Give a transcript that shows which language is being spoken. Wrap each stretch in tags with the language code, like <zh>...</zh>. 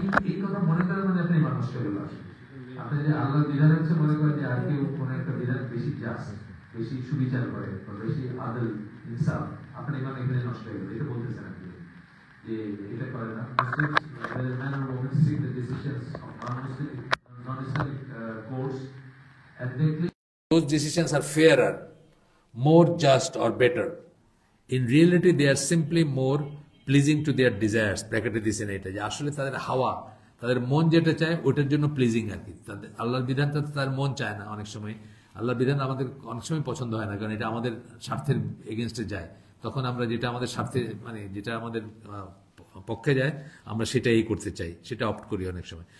<bn>এই কথা মনে করেন মানে আপনি মানুষ চলে আসেন। আপনি যে আল্লাহ বিধান হচ্ছে মনে করেন যে আর কেউ কোনো একটা বিধান বেশি জাস্ট, বেশি সুবিচার করে বা বেশি আদল ইনসাফ, আপনি মানে এখানে নষ্ট হয়ে গেল, এটা বলতেছেন আপনি যে এটা করে না।</bn> <en>Man or women seek the decisions of non-Islamic courts and they claim those decisions are fairer, more just or better. In reality, they are simply more pleasing to their desires.</en> <bn>ব্র্যাকেটে দিয়েছেন এটা, যে আসলে তাদের হাওয়া, তাদের মন যেটা চায় ওটার জন্য প্লিজিং আর কি। তাদের আল্লাহর বিধানটা তাদের মন চায় না অনেক সময়। আল্লাহর বিধান আমাদের অনেক সময় পছন্দ হয় না, কারণ এটা আমাদের স্বার্থের এগেনস্টে যায়। তখন আমরা যেটা আমাদের স্বার্থে, মানে যেটা আমাদের পক্ষে যায়, আমরা সেটাই করতে চাই, সেটা অপ্ট করি অনেক সময়।</bn>